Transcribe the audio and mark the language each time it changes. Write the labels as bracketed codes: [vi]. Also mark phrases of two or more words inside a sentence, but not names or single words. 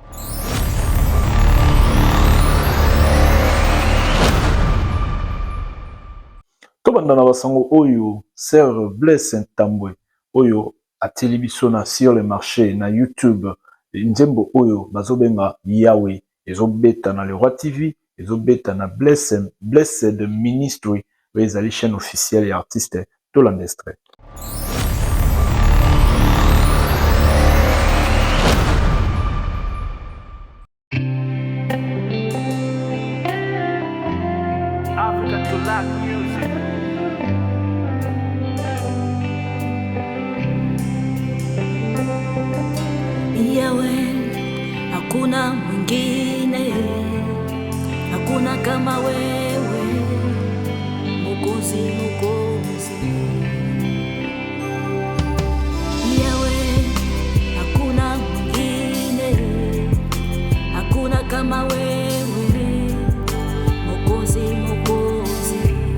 [ln] To banda na basango oyo Sœur Blaise Ntambwe oyo ateli biso na [fr] sur le marché [ln] na YouTube nzembo oyo bazobenga Yahweh ezobeta na Le Roi TV ezobeta na Blessed Ministry oyo ezali [fr] chaîne officielle [ln] ya artiste tolanda extrait. [en] Africa to Lack music. [sw] Yahweh, hakuna mwingine, hakuna kama wewe, Mwokozi, Mwokozi. Yahweh, hakuna mwingine, hakuna kama wewe, Mwokozi, Mwokozi.